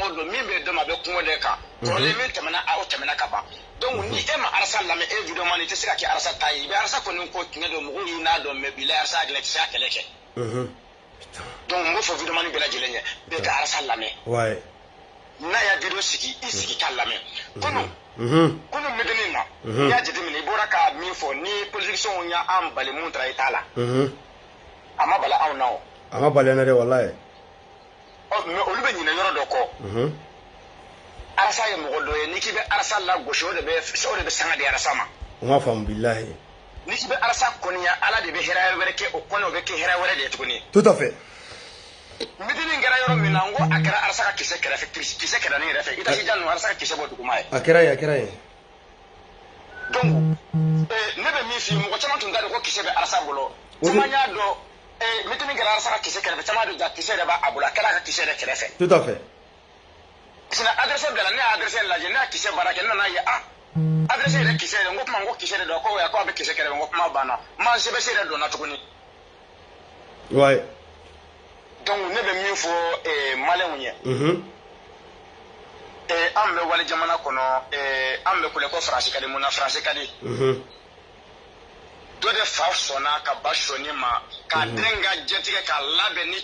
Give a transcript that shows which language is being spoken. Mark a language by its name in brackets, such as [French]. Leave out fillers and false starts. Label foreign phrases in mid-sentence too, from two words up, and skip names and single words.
[Bambara] o don min bɛ dɔn a bɛ kungo de kan kɔrɔlen min tɛmɛna o tɛmɛna ka ban donc ni e ma arasa lamɛn e vidéomani i tɛ se ka kɛ arasa ta ye i bɛ arasa kɔni ko tiɲɛ don mɔgɔw y'u n'a dɔn mais bi la arasa hakilina i tɛ se ka kɛlɛ kɛ donc n b'o fɔ vidéomani bɛɛ lajɛlen ye bɛɛ ka arasa lamɛn n'a y'a vidéo sigi i sigi k'a lamɛn kunu medeni na n'i y'a jateminɛ i bɔra ka min fɔ ni politiciens y'an bali mun taara i t'a la a ma bala anw na o a ma bali an na dɛ walayi mais olu bɛ ɲinɛ yɔrɔ dɔ kɔ arasa ye mɔgɔ dɔ ye n'i k'i bɛ arasa lagosi o de bɛ sanga di arasa ma o ma faamu bilahi n'i k'i bɛ arasa kɔniya ala de bɛ hɛrɛ wɛrɛ kɛ o kɔnɔ o bɛ kɛ hɛrɛ wɛrɛ de ye tuguni [French] tout à fait [Bambara] midini kɛra yɔrɔ min na n ko a kɛra arasa ka kisɛ kɛrɛfɛ kisɛ kɛrɛ ne yɛrɛ fɛ i tɛ sijan ninnu arasa ka kisɛ bɔ duguma ye a kɛra yen donc ne bɛ min f'i ye mɔgɔ caman tun t'a dɔn ko kisɛ bɛ arasa bolo caman y'a dɔn midini kɛra arasa ka kisɛ kɛrɛfɛ caman dun ja kisɛ yɛrɛ b'a bolo a kɛra a ka kisɛ yɛrɛ kɛrɛfɛ [French] tout à fait [Bambara] sinon adresse bila ne y'a adresse lajɛ ne y'a kisɛ baara kɛ ne nana ye adresse yɛrɛ kisɛ yɛrɛ n ko kuma n ko kisɛ de don ko a bɛ kisɛ kɛrɛfɛ n ko kuma banna ma sɛbɛsi yɛrɛ donna tuguni ouais donc ne bɛ min fɔ maliyɛnw ye an bɛ wali jamana kɔnɔ an bɛ kule ko faransi ka di mun na faransi ka di dɔ de fa sɔnna ka ba sɔnni ma k'a den ka jɛtigɛ k'a labɛn ni